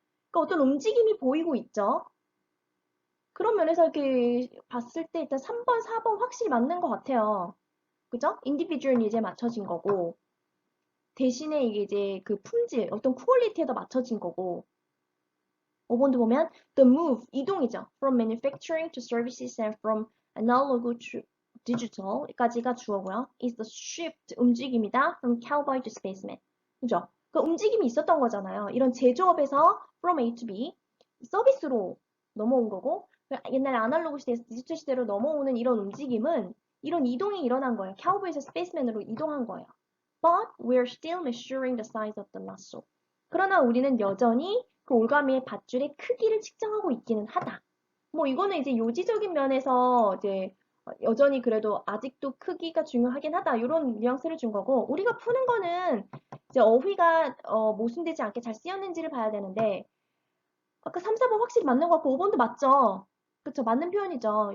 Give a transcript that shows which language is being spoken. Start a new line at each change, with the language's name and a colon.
Korean: 그러니까 어떤 움직임이 보이고 있죠. 그런 면에서 이렇게 봤을 때 일단 3번, 4번 확실히 맞는 것 같아요. 그죠? 인디비주얼 니즈에 맞춰진 거고 대신에 이게 이제 그 품질, 어떤 퀄리티에 더 맞춰진 거고 5번도 보면
English: the move,
Korean: 이동이죠.
English: From manufacturing to services and from analog to digital까지가 주어고요. is the shift,
Korean: 움직임이다.
English: From cowboy to spaceman. 그죠?
Korean: 그 움직임이 있었던 거잖아요. 이런 제조업에서
English: from A to B
Korean: 서비스로 넘어온 거고 옛날 아날로그 시대에서 디지털 시대로 넘어오는 이런 움직임은 이런 이동이 일어난 거예요. 카우보이에서 스페이스맨으로 이동한 거예요.
English: But we're still measuring the size of the muscle.
Korean: 그러나 우리는 여전히 그 올가미의 밧줄의 크기를 측정하고 있기는 하다. 뭐 이거는 이제 요지적인 면에서 이제 여전히 그래도 아직도 크기가 중요하긴 하다. 이런 뉘앙스를 준 거고 우리가 푸는 거는 이제 어휘가 모순되지 않게 잘 쓰였는지를 봐야 되는데 아까 3, 4번 확실히 맞는 것 같고 5번도 맞죠? 그쵸? 맞는 표현이죠.